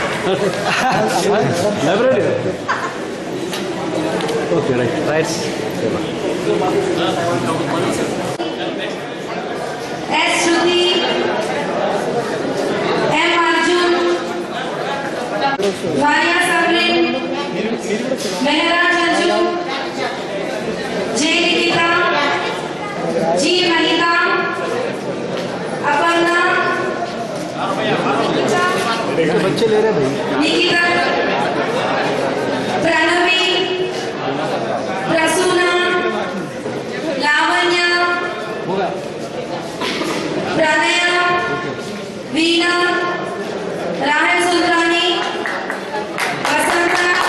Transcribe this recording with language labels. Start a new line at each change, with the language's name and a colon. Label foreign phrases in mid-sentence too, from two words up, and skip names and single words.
English: library okay right S. Shruti, M. Arjun, Vanya Sabrin, Mehra Chanju, J. Nikita, G. Mahita, Aparna,
Hindi: बच्चे ले रहे भाई
English: Nikita, Pranavi, Prasuna, Lavanya, Pranaya, Veena, Rahul Sultani, Vasanta,